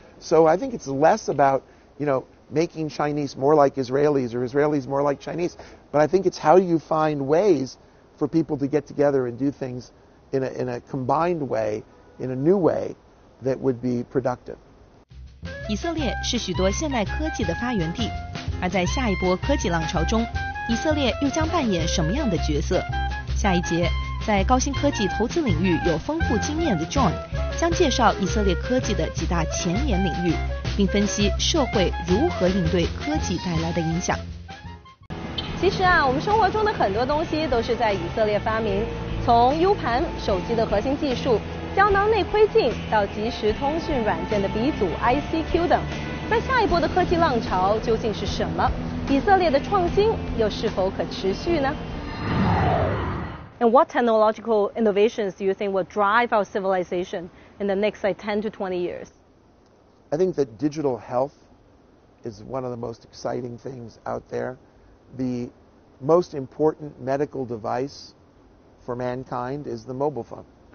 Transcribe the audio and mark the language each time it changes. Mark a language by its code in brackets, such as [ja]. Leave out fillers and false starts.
[en] So I think it's less about, making Chinese more like Israelis or Israelis more like Chinese. But I think it's how you find ways for people to get together and do things in a combined way, in a new way that would be productive. [zh] 以色列是许多现代科技的发源地，而在下一波科技浪潮中，以色列又将扮演什么样的角色？下一节，在高新科技投资领域有丰富经验的 John 将介绍以色列科技的几大前沿领域，并分析社会如何应对科技带来的影响。其实我们生活中的很多东西都是在以色列发明，从 U 盘、手机的核心技术、胶囊内窥镜到即时通讯软件的鼻祖 ICQ 等。那下一波的科技浪潮究竟是什么？以色列的创新又是否可持续呢？ [en] And what technological innovations do you think will drive our civilization in the next 10 to 20 years? I think that digital health is one of the most exciting things out there. The most important medical device for mankind is the mobile phone.